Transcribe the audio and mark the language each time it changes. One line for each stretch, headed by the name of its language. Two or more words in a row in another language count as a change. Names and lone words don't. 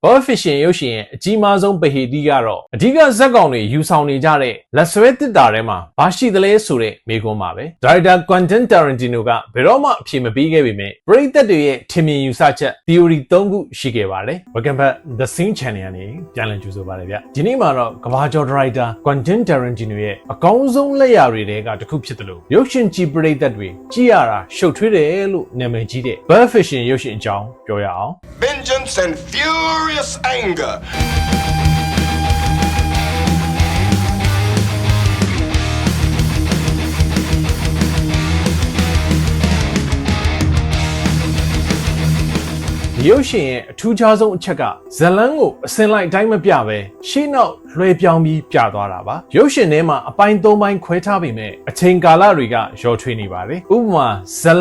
Burmese: Bird fishing ရုပ်ရှင်ရဲ့အကြီးမားဆုံးပဟေတိကတော့အဓိကဇက်ကောင်တွေယူဆောင်နေကြတဲ့လက်ဆွဲတစ်တာထဲမှာဘာရှိသလဲဆိုတဲ့မေးခွန်းပါပဲ။ Director Quentin Tarantino ကဘယ်တော့မှအဖြေမပေးခဲ့ပေမဲ့ပရိသတ်တွေရဲ့ထင်မြင်ယူဆချက် theory 3 ခုရှိခဲ့ပါတယ်။
English: Welcome back
Burmese: The Scene Channel ကနေပြန်လည်ကြိုဆိုပါရစေ။ဒီနေ့မှာတော့ကမ္ဘာကျော် Director Quentin Tarantino ရဲ့အကောင်းဆုံးလက်ရာတွေထဲကတစ်ခုဖြစ်တယ်လို့ရုပ်ရှင်ကြည့်ပရိသတ်တွေကြည့်ရတာရှုပ်ထွေးတယ်လို့နာမည်ကြီးတဲ့ Bird fishing ရုပ်ရှင်အကြောင်းပြောရအောင်။
English: Vengeance and furious anger.
Burmese: ရုပ်ရှင်ရဲ့အထူးခြားဆုံးအချက်ကဇလန်းကိုအစင်လိုက်အတိုင်းမပြပဲရှေ့နောက်လွှဲပြောင်းပြီးပြသွားတာပါရုပ်ရှင်ထဲမှာအပိုင်း၃ပိုင်းခွဲထားပေမဲ့အချိန်ကာလတွေကရောထွေးနေပါတယ်ဥပမာဇလ